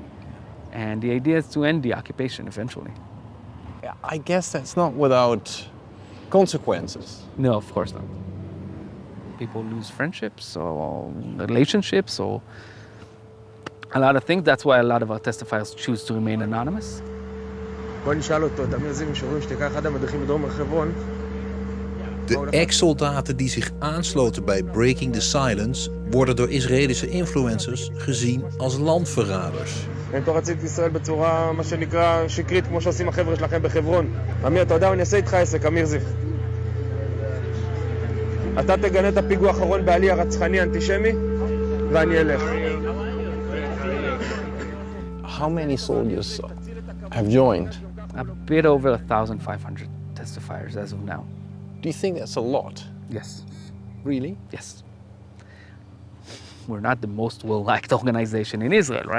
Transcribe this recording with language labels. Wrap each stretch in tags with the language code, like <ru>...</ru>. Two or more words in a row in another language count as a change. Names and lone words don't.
<en>And the idea is to end the occupation eventually. I guess that's not without consequences. No, of course not. People lose friendships or relationships or a lot of things. That's why a lot of our testifiers choose to remain anonymous.</en> <he>בוא נשאל אותו, תמיר זיו משוברים שתיקה, אחד המדריכים בדרום הר חברון.</he> <nl>De ex-soldaten die zich aansloten bij Breaking the Silence worden door Israëlische influencers gezien als landverraders.</nl> <he>אין תורת ישראל בצורה, מה שנקרא, שקרית, כמו שעושים החבר'ה שלכם בחברון. אמיר, אתה יודע, אני אעשה איתך עסק, אמיר זיו. אתה תגנה את הפיגוע האחרון בעלי הרצחני אנטישמי, ואני אלך.</he> <en>How many soldiers have joined? A bit over 1,500 testifiers as of now. Do you think that's a lot? Yes. Really? Yes. We're not the most well-liked organization in Israel, right?</en>